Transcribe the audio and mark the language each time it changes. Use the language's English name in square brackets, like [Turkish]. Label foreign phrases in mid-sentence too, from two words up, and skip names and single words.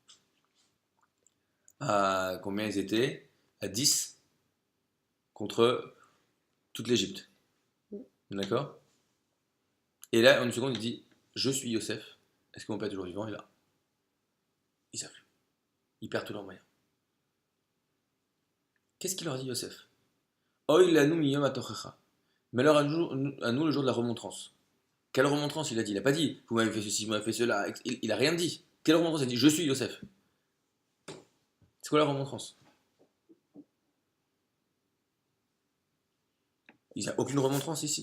[French] À combien ils étaient? À 10 contre toute l'Égypte. D'accord? Et là, en une seconde, il dit je suis Yosef. Est-ce que mon père est toujours vivant? Et là, ils savent plus. Ils perdent tous leurs moyens. Qu'est-ce qu'il leur dit, Yosef? [Hebrew] אוי לנו מיום תוכחה. [French] Malheur à nous le jour de la remontrance. Quelle remontrance il a dit? Il n'a pas dit vous m'avez fait ceci, vous m'avez fait cela. Il n'a rien dit. Quelle remontrance? Il a dit je suis Yosef. C'est quoi la remontrance? Il n'y a aucune remontrance ici.